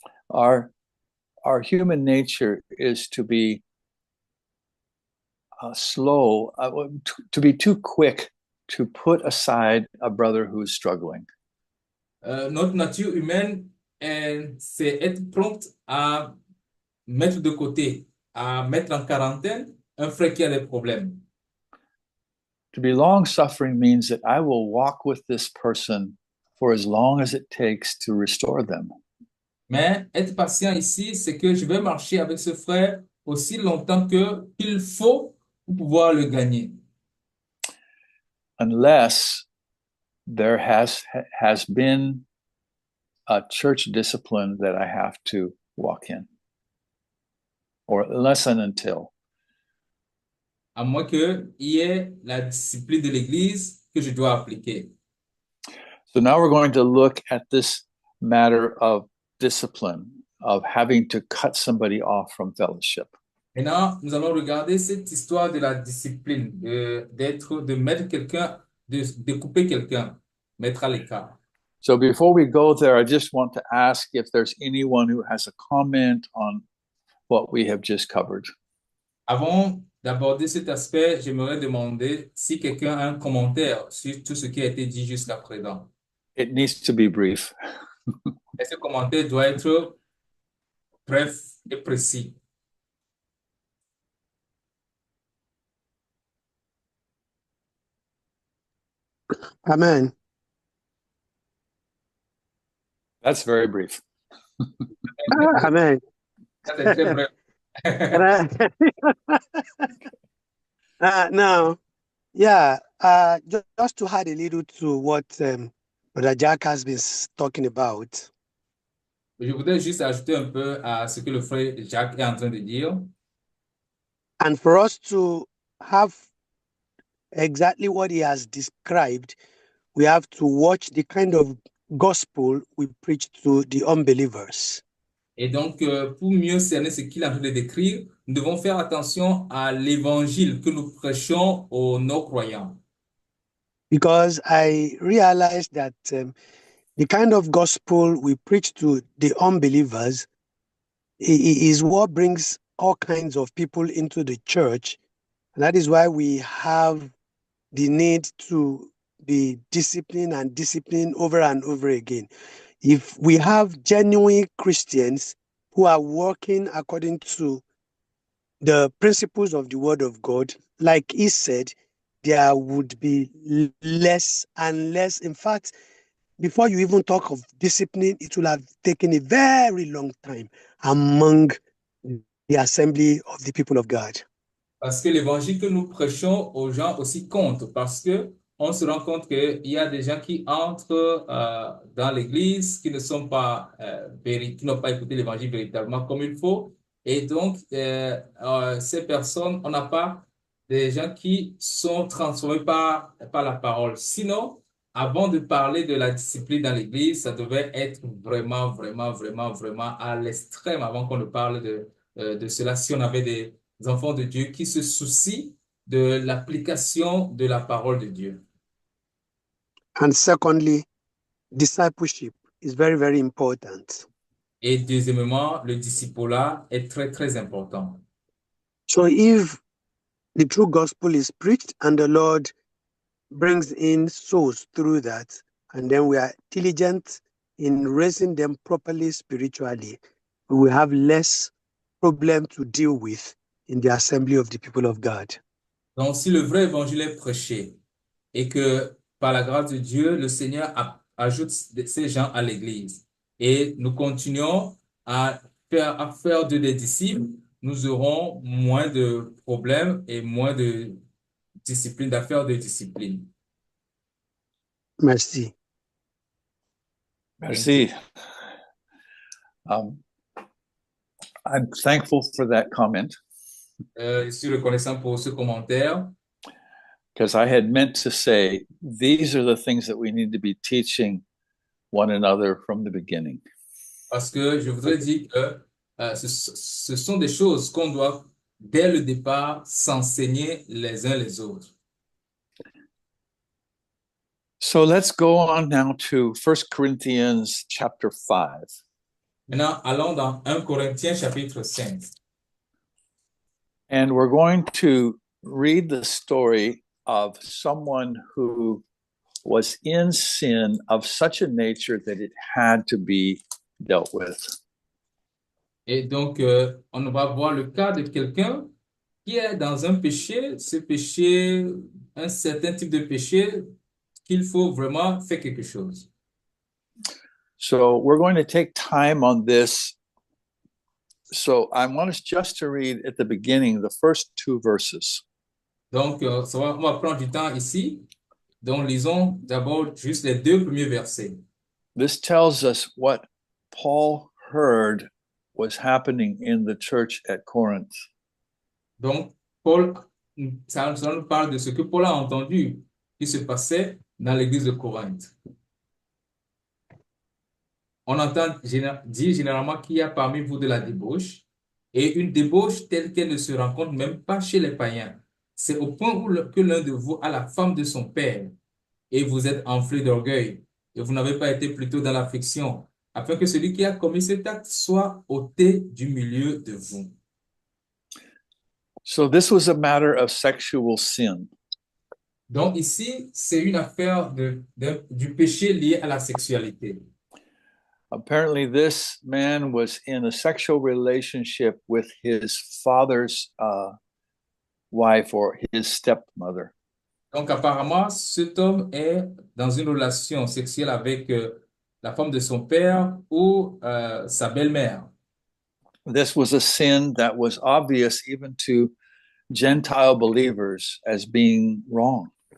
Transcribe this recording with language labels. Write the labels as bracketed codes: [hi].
[en] Our human nature is to be slow, to be too quick to put aside a brother who's struggling. [fr] Notre nature humaine, c'est être prompte à mettre de côté, à mettre en quarantaine un frère qui a des problèmes. [en] To be long suffering means that I will walk with this person for as long as it takes to restore them. [fr] Mais être patient ici, c'est que je vais marcher avec ce frère aussi longtemps que qu'il faut pour pouvoir le gagner. [en] Unless there has been a church discipline that I have to walk in, or unless and until. [fr] À moins qu'il y ait la discipline de l'Église que je dois appliquer. [en] So now we're going to look at this matter of discipline, of having to cut somebody off from fellowship. [fr] Maintenant, nous allons regarder cette histoire de la discipline, de mettre quelqu'un, de couper quelqu'un, mettre à l'écart. [en] So before we go there, I just want to ask if there's anyone who has a comment on what we have just covered. [fr] Avant d'aborder cet aspect, j'aimerais demander si quelqu'un a un commentaire sur tout ce qui a été dit jusqu'à présent. [en] It needs to be brief. [fr] Et ce commentaire doit être bref et précis. [en] Amen. That's very brief. Amen. [fr] Ça, c'est très bref. [en] Now, yeah, just to add a little to what Brother Jack has been talking about. [fr] Je voudrais juste ajouter un peu à ce que le frère Jacques est en train de dire. [en] And for us to have exactly what he has described, we have to watch the kind of gospel we preach to the unbelievers. [fr] Et donc, pour mieux cerner ce qu'il est en train de décrire, nous devons faire attention à l'évangile que nous prêchons aux non-croyants. [en] Because I realized that the kind of gospel we preach to the unbelievers is what brings all kinds of people into the church. And that is why we have the need to be disciplined and disciplined over and over again. If we have genuine Christians who are working according to the principles of the Word of God, like he said, there would be less and less. In fact, before you even talk of discipline, it will have taken a very long time among the assembly of the people of God. [fr] Parce que l'évangile que nous prêchons aux gens aussi compte, parce que on se rend compte qu'il y a des gens qui entrent dans l'église, qui ne sont pas qui n'ont pas écouté l'évangile véritablement comme il faut. Et donc, ces personnes, on n'a pas des gens qui sont transformés par la parole. Sinon, avant de parler de la discipline dans l'église, ça devait être vraiment, vraiment, vraiment, vraiment à l'extrême avant qu'on ne parle de cela. Si on avait des enfants de Dieu qui se soucient de l'application de la parole de Dieu. [en] And secondly, discipleship is very, very important. [fr] Et deuxièmement, le discipulat est très, très important. [en] So if the true gospel is preached and the Lord brings in souls through that, and then we are diligent in raising them properly spiritually, we will have less problem to deal with in the assembly of the people of God. [fr] Donc, si le vrai évangile est prêché et que par la grâce de Dieu, le Seigneur ajoute ces gens à l'Église et nous continuons à faire des disciples, nous aurons moins de problèmes et moins de discipline, d'affaires de discipline. Merci. Merci. [en] I'm thankful for that comment [fr] Je suis reconnaissant pour ce commentaire [en] because I had meant to say these are the things that we need to be teaching one another from the beginning. [fr] parce que je voudrais dire que ce sont des choses qu'on doit, dès le départ, s'enseigner les uns les autres. [en] So let's go on now to 1 Corinthians chapter 5. [fr] Maintenant, allons dans 1 Corinthiens chapitre 5. [en] And we're going to read the story of someone who was in sin of such a nature that it had to be dealt with. [fr] Et donc, on va voir le cas de quelqu'un qui est dans un péché, ce péché, un certain type de péché, qu'il faut vraiment faire quelque chose. [en] So we're going to take time on this. So I want us just to read at the beginning the first two verses. [fr] Donc, on va prendre du temps ici. Donc, lisons d'abord juste les deux premiers versets. [en] This tells us what Paul heard was happening in the church at Corinth. [fr] Donc, ça nous parle de ce que Paul a entendu qui se passait dans l'église de Corinthe. On entend dire généralement qu'il y a parmi vous de la débauche, et une débauche telle qu'elle ne se rencontre même pas chez les païens. C'est au point que l'un de vous a la femme de son père, et vous êtes enflé d'orgueil, et vous n'avez pas été plutôt dans l'affliction, afin que celui qui a commis cet acte soit ôté du milieu de vous. [en] So this was a matter of sexual sin. [fr] Donc ici, c'est une affaire du péché lié à la sexualité. [en] Apparently, this man was in a sexual relationship with his father's wife or his stepmother. [fr] Donc apparemment, cet homme est dans une relation sexuelle avec la femme de son père ou sa belle-mère. [en] This was a sin that was obvious even to Gentile believers as being wrong.